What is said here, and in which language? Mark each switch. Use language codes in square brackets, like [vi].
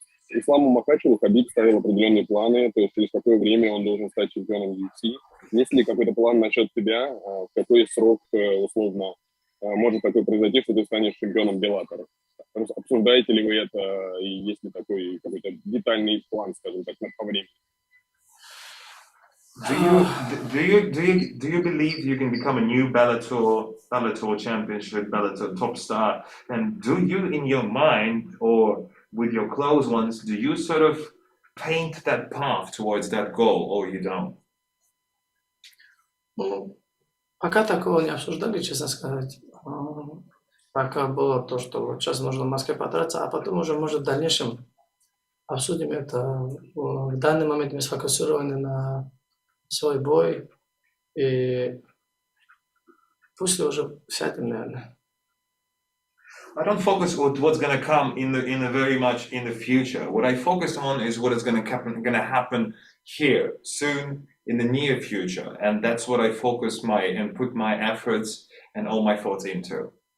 [ru] Исламу Махачеву Хабиб ставил определенные планы, то есть через какое время он должен стать чемпионом UFC. Есть ли какой-то план насчет тебя? В какой срок, условно, может такое произойти, что ты станешь чемпионом Bellator? Обсуждаете ли вы это, и есть ли такой какой-то детальный план, скажем так, по времени? [en] Do you believe you can become a new Bellator championship, Bellator top star? And do you, in your mind or with your close ones, do you sort of paint that path towards that goal, or you don't? [ru] Ну, пока такого не обсуждали, честно сказать. Пока было то, что вот сейчас нужно в Москве подраться, а потом уже, может, в дальнейшем обсудим это. В данный момент мы сфокусированы на свой бой, и пусть уже сядем, наверное. [en] I don't focus on what's going to come in the very much in the future. What I focus on is what is going to happen here soon in the near future, and that's what I focus and put my efforts and all my thoughts into.